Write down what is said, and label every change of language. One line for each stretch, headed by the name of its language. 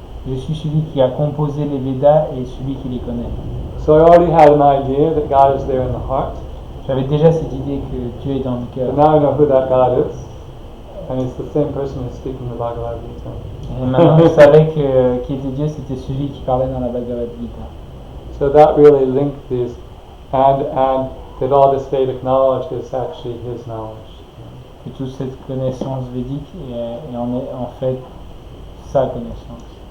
French: Je suis celui qui a composé les Védas et celui qui les connaît.
English: So I already had an idea that God is there in the heart.
French: J'avais déjà cette idée que Dieu est dans le cœur.
English: But now I know who that God is, and it's the same person who's speaking the Bhagavad Gita.
French: Et maintenant je savais que qui était Dieu, c'était celui qui parlait dans la Bhagavad Gita.
English: So that really linked these, and that all this Vedic knowledge is actually His knowledge.
French: Que toute cette connaissance védique est en fait sa connaissance.